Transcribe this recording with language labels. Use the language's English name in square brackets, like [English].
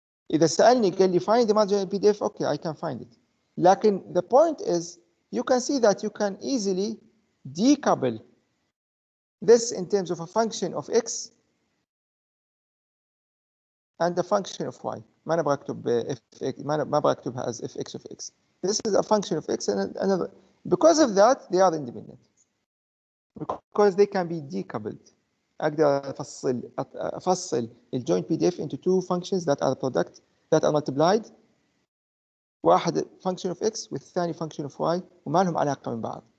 [Arabic] إذا سألني قال لي [English] find the marginal PDF, okay, I can find it. [Arabic] لكن [English] the point is, you can see that you can easily decouple this in terms of a function of x and a function of y. [Arabic] ما نبغى أكتب f ما أبغى أكتبها [English] as fx of x. This is a function of x and another. Because of that, they are independent. Because they can be decoupled. [Arabic] أقدر أفصل [English] الjoint PDF into two functions that are product that are multiplied. [Arabic] واحد [English] function of x [Arabic] والثاني [English] function of y [Arabic] وما لهم علاقة من بعض.